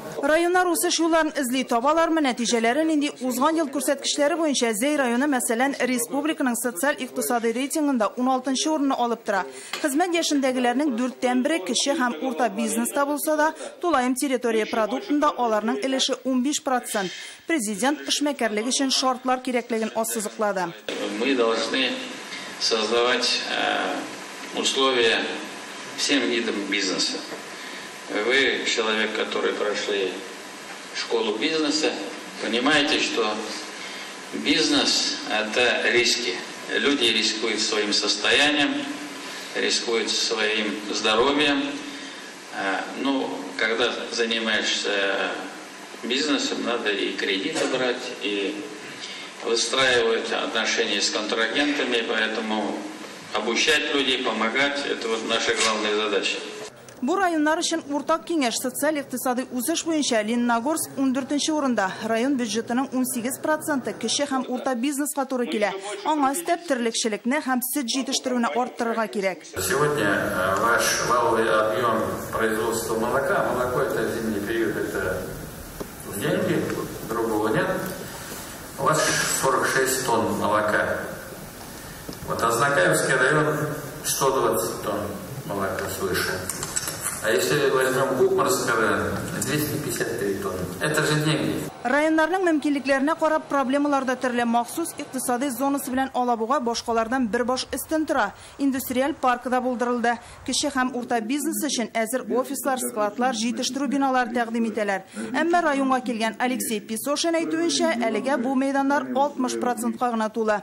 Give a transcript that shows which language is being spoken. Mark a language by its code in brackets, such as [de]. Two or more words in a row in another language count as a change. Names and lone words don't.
[tt] Районнар үсеш юлларын эзли табалармы, нәтиҗәләрен инде узган ел күрсәткечләре буенча Зәй районы мәсәлән республиканың социаль-икътисади рейтингында 16-нчы урынны алып тора. Хезмәт яшендәгеләрнең 4/1 кече һәм урта бизнеста булса да, тулаем территория продуктында аларның өлеше 15%. Президент эшмәкәрлек өчен шартлар кирәклеген ассызыклады. [ru] Мы должны создавать условия всем видам бизнеса. Вы человек, который прошли школу бизнеса, понимаете, что бизнес – это риски. Люди рискуют своим состоянием, рискуют своим здоровьем. Когда занимаешься бизнесом, надо и кредиты брать, и выстраивать отношения с контрагентами, поэтому обучать людей, помогать – это вот наша главная задача. [tt] Бу районнар өчен уртак киңәш социаль-икътисади үсеш буенча Лениногорск 14-нче урында. Район бюджетының 18% кече һәм урта бизнеска туры килә. Аңа өстәп терлекчелекне һәм сөт җитештерүне арттырырга кирәк. [ru] Сегодня ваш валовый объем производства молока, это зимний период, это деньги, другого нет. У вас 106 тонн молока. Вот Азнакаевский район 120 тонн молока свыше. А если возьмем Кукмарский район, 253 тонны. Это же деньги. [tt] Районнарның мөмкинлекләренә карап проблемаларда төрле махсус икътисади зонасы белән Алабуга башкалардан бер баш өстен тора. Индустриаль паркы булдырылды. Кече һәм урта бизнес өчен әзер офислар, складлар, җитештерү биналары тәкъдим итәләр. Әмма районга килгән Алексей Песошин әйтүенчә, әлегә бу мәйданнар 60%-ка гына тула.